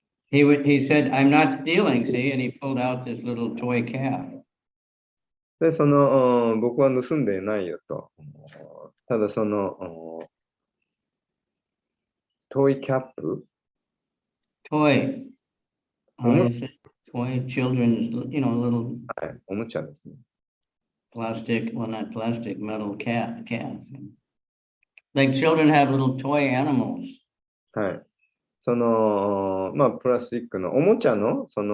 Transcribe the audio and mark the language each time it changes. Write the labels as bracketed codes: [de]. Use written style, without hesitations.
[en] He said, I'm not stealing, see, and he pulled out this little toy calf. [ja] で、僕は盗んでいないよと。ただトイキャップ [en] Toy. He said, toy children's, little [ja] はい、おもちゃですね。 [en] plastic, well, not plastic, metal calf. Like children have little toy animals. [ja] はい。プラスチックのおもちゃの、